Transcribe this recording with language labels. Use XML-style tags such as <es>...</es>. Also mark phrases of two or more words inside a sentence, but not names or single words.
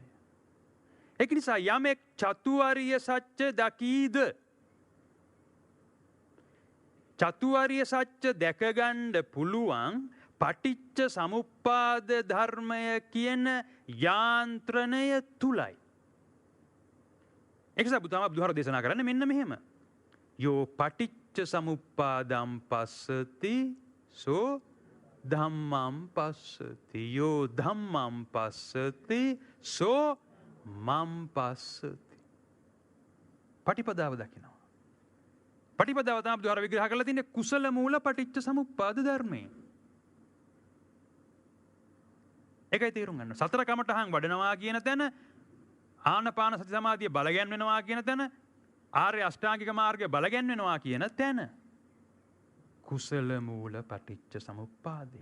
<si>ඒක නිසා යමෙක් චතුාර්ය සත්‍ය දකීද චතුාර්ය සත්‍ය දැක ගන්න පුළුවන් පටිච්ච සමුප්පාද ධර්මය කියන යාන්ත්‍රණය තුලයි. ඒක නිසා බුදුහාර දේශනා කරන්නේ මෙන්න මෙහෙම.</si> <pi>යෝ පටිච්ච සමුප්පාදම් පස්සති සෝ ධම්මං පස්සති. යෝ ධම්මං පස්සති සෝ මං පස්සති.</pi> <si>පටිපදාව දකිනවා. පටිපදාව තමයි බුදුහාර විග්‍රහ කරලා තින්නේ කුසල මූල පටිච්ච සමුප්පාද ධර්මයේ. ඒකයි තේරුම් ගන්න. සතර කමඨහන් වඩනවා කියන තැන ආනාපාන සති සමාධිය බලගැන්වෙනවා කියන තැන ආර්ය අෂ්ටාංගික මාර්ගය බලගැන්වෙනවා කියන තැන කුසල මූල පටිච්ච සමුප්පාදයයි.</si>